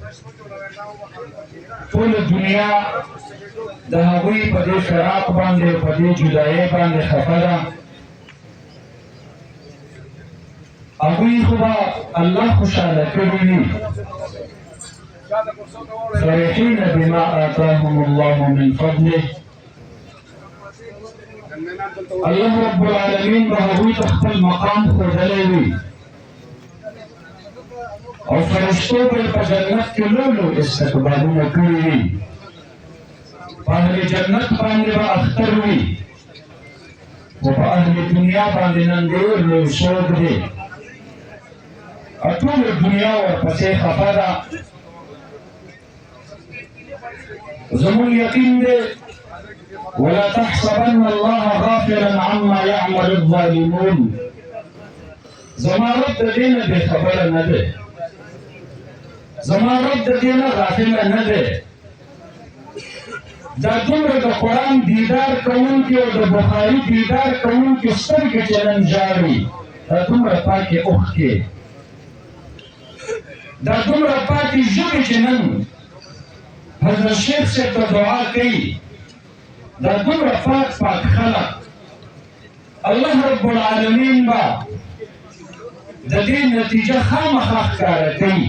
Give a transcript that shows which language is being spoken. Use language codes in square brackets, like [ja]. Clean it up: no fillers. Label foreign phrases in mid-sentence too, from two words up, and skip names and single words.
[ps] ټوله دنیا د هغوی په دې فراق باندې، په دې جدایۍ باندې خفه ده. هغوی خو به الله خوشحاله کړي وي. [ar] فرحین بما آتاهم الله من فضله. الله رب العالمین [ps] به هغوی ته خپل مقام ښودلی وي او فرشتو به یې په جنت کې لوی استقبالونه کړي وي. په اهل جنت باندې به اختر وي، خو په اهل دنیا باندې نن ډېر لوی شوق دی. ټوله دنیا ورپسې خفه ده. زموږ یقین دی [ar] ولا تحسبن الله غافلا عما يعمل الظالمون. [ps] زما رب د دې نه بې خبره نه دی، زما رب د دې نه غافله نه دی. دا دومره د قرآن دیدار کوونکي او د بخاري دیدار کوونکي سترګې چې نن ژاړي، دا دومره پاکې اوښکې، دا دومره پاکې ژبې چې نن حضرت شیخ صاحب ته دعا کوي، دا دومره پاک پاک خلق [ar] الله رب العالمین [ps] به د دې نتیجه خامخا ښکاره کوي.